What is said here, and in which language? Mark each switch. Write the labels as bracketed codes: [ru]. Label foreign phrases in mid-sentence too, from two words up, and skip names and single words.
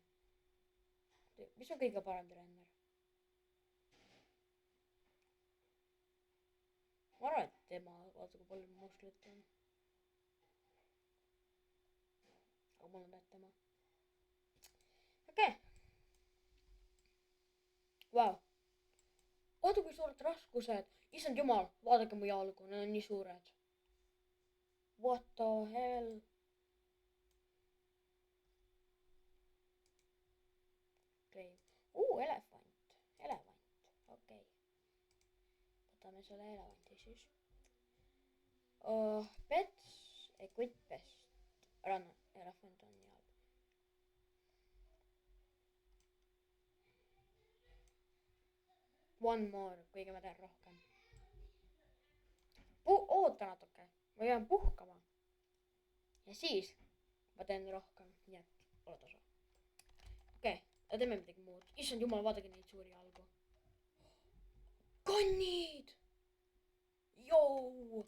[et] Mis on kõige parem treener? Ma arvan, et tema, vaata kui palju musklit on. Aga mul on tead tema. Okei. Wow. Vaata kui suured raskused. Issand jumal, vaadake mu jalgu, need on nii suured. [en] What the hell? [et] Okei. Elevant. Okei. Võtame selle elevanti siis. [en] Pets, equip best. Run, [et] elefant on nii halb. [en] One more, [et] kuigi ma teen rohkem. Oota natuke, ma pean puhkama. Ja siis ma teen rohkem, nii et ole tasa. Okei, teeme midagi muud. Issand jumal, vaadake neid suuri jalgu. Kannid! Jou!